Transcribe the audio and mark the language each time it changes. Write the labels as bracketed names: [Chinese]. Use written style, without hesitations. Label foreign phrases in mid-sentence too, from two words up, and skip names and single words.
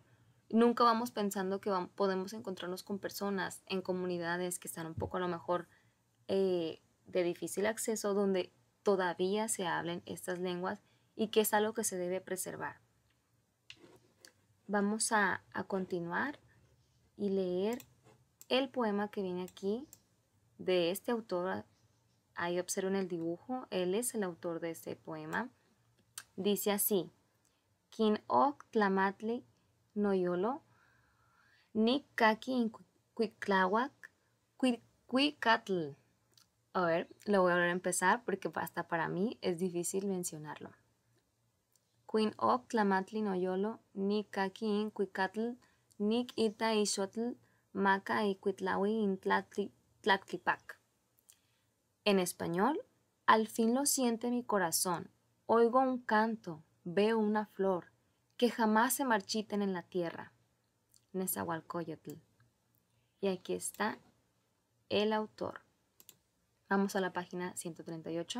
[Spanish] Nunca vamos pensando que podemos encontrarnos con personas en comunidades que están un poco a lo mejor de difícil acceso, donde todavía se hablen estas lenguas y que es algo que se debe preservar. Vamos a continuar y leer el poema que viene aquí de este autor. Ahí observen el dibujo, él es el autor de este poema. Dice así: [Nahuatl languages] Kin ok tlamatli noyolo, ni kaki incuictlahuac, cuicatl. [Spanish] A ver, lo voy a volver a empezar porque hasta para mí es difícil mencionarlo. [Nahuatl languages] Quin ok tlamatli noyolo, ni kaki incuicatl, nik ita ixotl, maca icuitlahui intlactlipac. [Spanish] En español, al fin lo siente mi corazón, oigo un canto, veo una flor, que jamás se marchiten en la tierra. Nezahualcóyotl. Y aquí está el autor. Vamos a la página 138.